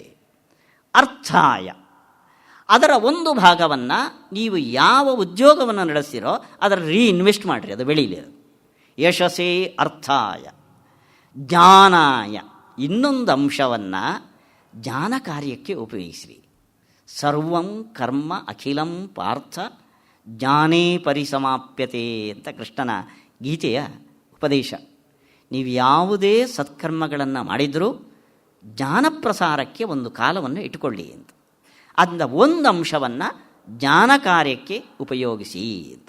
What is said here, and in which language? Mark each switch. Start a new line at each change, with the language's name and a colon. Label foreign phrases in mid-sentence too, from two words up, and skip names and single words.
Kannada: ಅರ್ಥಾಯ, ಅದರ ಒಂದು ಭಾಗವನ್ನು ನೀವು ಯಾವ ಉದ್ಯೋಗವನ್ನು ನಡೆಸ್ತೀರೋ ಅದರ ರೀಇನ್ವೆಸ್ಟ್ ಮಾಡಿರಿ, ಅದು ಬೆಳೀಲಿ. ಯಶಸ್ಸೇ ಅರ್ಥಾಯ. ಜ್ಞಾನಾಯ, ಇನ್ನೊಂದು ಅಂಶವನ್ನು ಜ್ಞಾನ ಕಾರ್ಯಕ್ಕೆ ಉಪಯೋಗಿಸಿರಿ.
Sanskrit: ಸರ್ವಂ ಕರ್ಮ ಅಖಿಲಂ ಪಾರ್ಥ ಜ್ಞಾನೇ ಪರಿಸಮಾಪ್ಯತೆ
Kannada: ಅಂತ ಕೃಷ್ಣನ ಗೀತೆಯ ಉಪದೇಶ. ನೀವು ಯಾವುದೇ ಸತ್ಕರ್ಮಗಳನ್ನು ಮಾಡಿದರೂ ಜ್ಞಾನಪ್ರಸಾರಕ್ಕೆ ಒಂದು ಕಾಲವನ್ನು ಇಟ್ಟುಕೊಳ್ಳಿ ಅಂತ. ಅದರಿಂದ ಒಂದು ಅಂಶವನ್ನು ಜ್ಞಾನ ಕಾರ್ಯಕ್ಕೆ ಉಪಯೋಗಿಸಿ ಅಂತ.